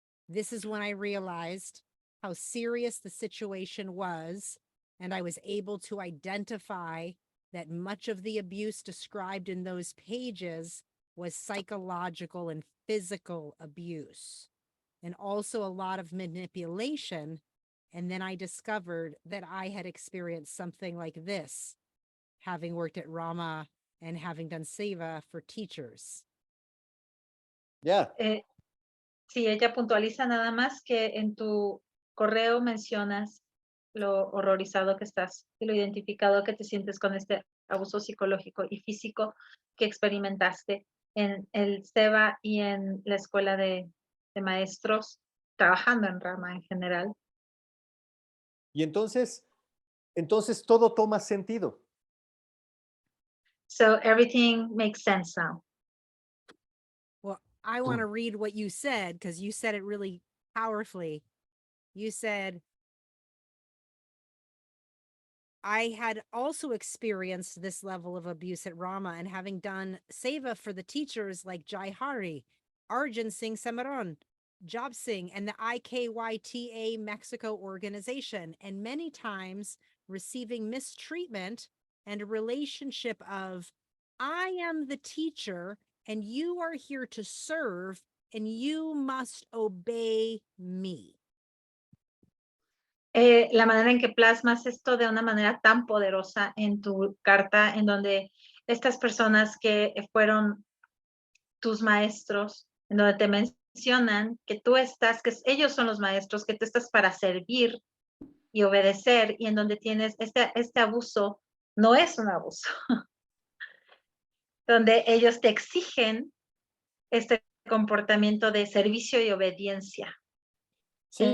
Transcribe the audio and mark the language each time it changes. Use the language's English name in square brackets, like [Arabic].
[English] This is when I realized how serious the situation was, and I was able to identify that much of the abuse described in those pages was psychological and physical abuse, and also a lot of manipulation. And then I discovered that I had experienced something like this, having worked at RaMa and having done seva for teachers. Yeah. [Spanish] Sí, ella puntualiza nada más que en tu correo mencionas lo horrorizado que estás y lo identificado que te sientes con este abuso psicológico y físico que experimentaste en el seva y en la escuela de maestros, trabajando en RaMa en general. Y entonces todo toma sentido. [English] So everything makes sense now. Well, I want to read what you said, because you said it really powerfully. You said, I had also experienced this level of abuse at RaMa, and having done seva for the teachers like Jai Hari, Arjun Singh Samaron, Job Singh, and the IKYTA Mexico organization, and many times receiving mistreatment and a relationship of, I am the teacher and you are here to serve and you must obey me. [Spanish] La manera en que plasmas esto de una manera tan poderosa en tu carta, en donde estas personas que fueron tus maestros, en donde te mencionan que tú estás, que ellos son los maestros, que tú estás para servir y obedecer, y en donde tienes este abuso, no es un abuso, donde ellos te exigen este comportamiento de servicio y obediencia, en